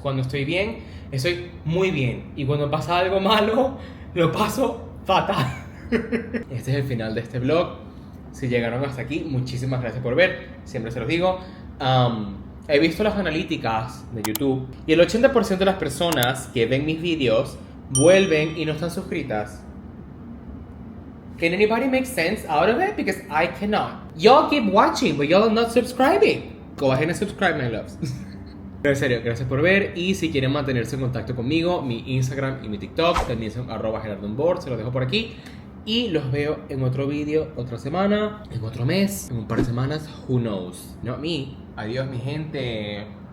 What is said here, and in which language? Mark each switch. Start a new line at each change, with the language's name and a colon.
Spanish: Cuando estoy bien, estoy muy bien, y cuando pasa algo malo, lo paso fatal. Este es el final de este vlog. Si llegaron hasta aquí, muchísimas gracias por ver. Siempre se los digo. He visto las analíticas de YouTube y el 80% de las personas que ven mis vídeos vuelven y no están suscritas.
English: Can anybody make sense out of it? Because I cannot. Y'all keep watching, but y'all are not subscribing. Go ahead and subscribe, my loves.
Spanish: Pero en serio, gracias por ver. Y si quieren mantenerse en contacto conmigo, mi Instagram y mi TikTok también son @GerardoOnBoard. Se los dejo por aquí. Y los veo en otro vídeo, otra semana, en otro mes, en un par de semanas.
English: Who knows? Not me.
Spanish: Adiós, mi gente.